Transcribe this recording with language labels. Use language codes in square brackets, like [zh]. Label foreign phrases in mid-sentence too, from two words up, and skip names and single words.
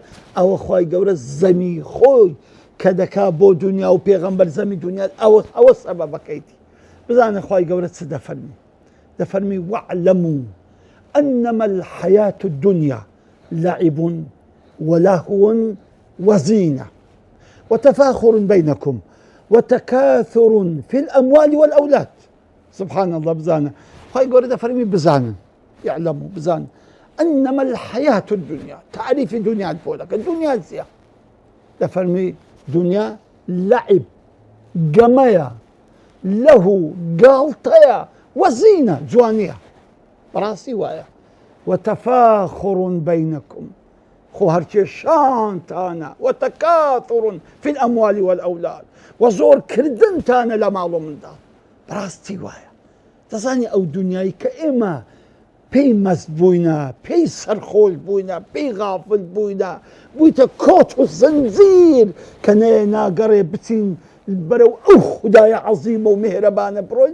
[ckb] ئەوە خوای گەورە زەمی خۆی کە دەکا بۆ دنیا و پێغەمبەر زەمی دنیا ئەوە سەبەبەکەیتی. بزانە خوای گەورە چ دەفەرمی؟ [ar] دەفەرمی وەعلەموا أنما الحياة الدنيا لعب ولهو وزينة وتفاخر بينكم وتكاثر في الأموال والأولاد. سبحان الله. [ckb] بزانة خوای گەورە دەفەرمی بزانن، يعلموا بزانن [ar] أنما الحياة الدنيا، [ckb] تعريف دنيا بۆ دنيا زيا دەفەرمی دنیا لعب گەمەیە، لەهو گاڵتەیە، وەزینە جوانیە، بەڕاستی وایە. [ar] وتفاخر بينكم، [ckb] خۆ هەرچێ شانتانە، [ar] وتكاثر في الأموال والأولاد، [ckb] وزۆر کردنتانە لە ماڵ و منداڵ. بەڕاستی وایە. دەزانی ئەو دنیایی کە ئێمە پێی مەست بووینە، پێی سەرخۆش بووینە، پێی غافل بووینە، بوویتە کۆت و زنجیر کە ناگەڕێ بچین بەرەو ئەو خودایە عەزیمە و میهرەبانە بڕۆین.